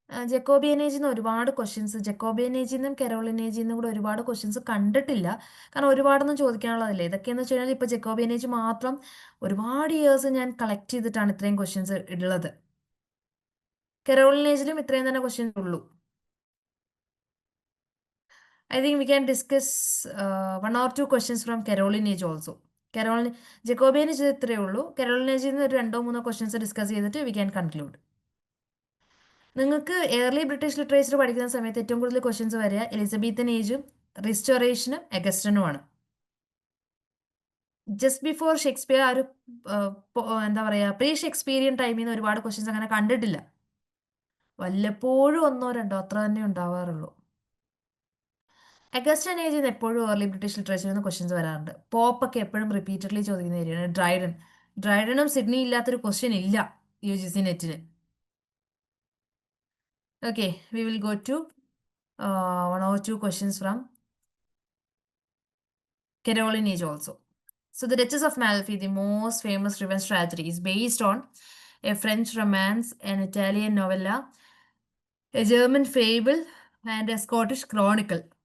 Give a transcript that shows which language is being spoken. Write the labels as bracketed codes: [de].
[ml] ജക്കോബിയനേജിൽ നിന്ന് ഒരുപാട് ക്വസ്റ്റ്യൻസ്, ജക്കോബിയനേജിൽ നിന്നും കെറോളിനേജിൽ നിന്നും കൂടെ ഒരുപാട് ക്വസ്റ്റ്യൻസ് കണ്ടിട്ടില്ല. കാരണം ഒരുപാടൊന്നും ചോദിക്കാനുള്ളതല്ലേ. ഇതൊക്കെയെന്ന് വെച്ച് കഴിഞ്ഞാൽ ഇപ്പോൾ ജക്കോബിയനേജ് മാത്രം ഒരുപാട് ഇയേഴ്സ് ഞാൻ കളക്ട് ചെയ്തിട്ടാണ് ഇത്രയും ക്വസ്റ്റ്യൻസ് ഉള്ളത്. കെറോളിനേജിലും ഇത്രയും തന്നെ ക്വസ്റ്റ്യൻസ് ഉള്ളൂ. [en] I think we can discuss one or two questions from Carolinage also. [ml] Jacobean ഇത്രയേ ഉള്ളൂ. കെറോളിനേജിൽ നിന്ന് ഒരു രണ്ടോ മൂന്നോ ക്വസ്റ്റ്യൻസ് ഡിസ്കസ് ചെയ്തിട്ട് [en] We can conclude. [ml] നിങ്ങൾക്ക് ഏർലി ബ്രിട്ടീഷ് ലിറ്ററേച്ചർ പഠിക്കുന്ന സമയത്ത് ഏറ്റവും കൂടുതൽ ക്വസ്റ്റ്യൻസ് വരിക എലിസബത്തൻ ഏജും റിസ്റ്റോറേഷനും എഗസ്റ്റനുമാണ്. ജസ്റ്റ് ബിഫോർ ഷേക്സ്പിയർ ആ ഒരു എന്താ പറയുക, പ്രീ ഷേക്സ്പീരിയൻ ടൈമിൽ നിന്ന് ഒരുപാട് ക്വസ്റ്റ്യൻസ് അങ്ങനെ കണ്ടിട്ടില്ല. വല്ലപ്പോഴും ഒന്നോ രണ്ടോ അത്ര തന്നെ ഉണ്ടാവാറുള്ളൂ. അഗസ്റ്റൻ ഏജിൽ നിന്ന് എപ്പോഴും ഏർലി ബ്രിട്ടീഷ് ലിറ്ററേച്ചറിൽ നിന്ന് ക്വസ്റ്റ്യൻസ് വരാറുണ്ട്. പോപ്പൊക്കെ എപ്പോഴും റിപ്പീറ്റഡ്ലി ചോദിക്കുന്ന ഏരിയയാണ്. ഡ്രൈഡനും സിഡ്നി ഇല്ലാത്തൊരു ക്വസ്റ്റ്യൻ ഇല്ല UGC നെറ്റിന്. [en] Okay, we will go to one or two questions from Carolinage also. So the Duchess of Malfi, the most famous revenge tragedy, is based on a French romance, an Italian novella, a German fable, and a Scottish chronicle.